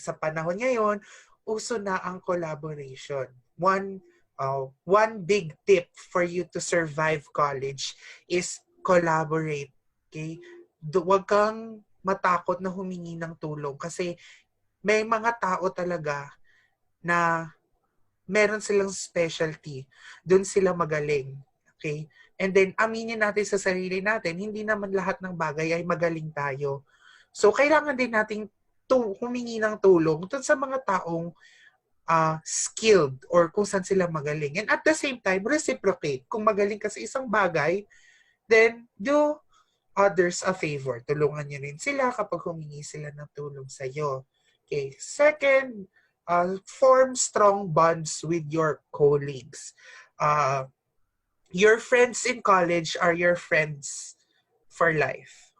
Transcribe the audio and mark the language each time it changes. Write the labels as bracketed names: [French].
[Filipino] Sa panahon ngayon, uso na ang collaboration. [English] One big tip for you to survive college is collaborate. Okay? [Filipino] Huwag kang matakot na humingi ng tulong kasi may mga tao talaga na meron silang specialty. Doon sila magaling. Okay? [English] And then, [Filipino] aminin natin sa sarili natin, hindi naman lahat ng bagay ay magaling tayo. So, kailangan din nating humingi ng tulong dun sa mga taong skilled or kung saan sila magaling. [English] And at the same time, reciprocate. [Filipino] Kung magaling ka sa isang bagay, [English] then do others a favor. [Filipino] Tulungan nyo rin sila kapag humingi sila ng tulong sa iyo. [English] Okay. Second, form strong bonds with your colleagues. Your friends in college are your friends for life.